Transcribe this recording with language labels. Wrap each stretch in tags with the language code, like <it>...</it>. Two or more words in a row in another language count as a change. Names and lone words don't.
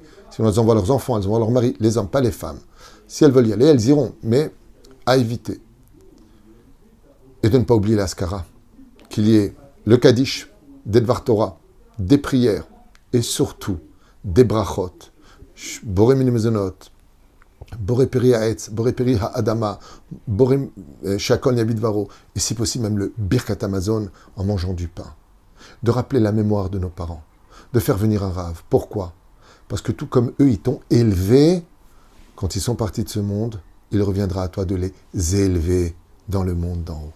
<fr>Si elles envoient leurs enfants, elles envoient leur mari, les hommes, pas les femmes. Si elles veulent y aller, elles iront, mais à éviter. Et de ne pas oublier la Haskara, qu'il y ait le Kaddish, des</fr> <he>דבר תורה,</he> <fr>des prières, et surtout des brachot,</fr> <he>בורא מיני מזונות, בורא פרי העץ, בורא פרי האדמה, בורא שהכל נהיה בדברו,</he> <fr>et si possible même le</fr> <he>ברכת המזון</he> <fr>en mangeant du pain. De rappeler la mémoire de nos parents, de faire venir un rave. Pourquoi? Parce que tout comme eux, ils t'ont élevé, quand ils sont partis de ce monde, il reviendra à toi de les élever dans le monde d'en haut.</fr>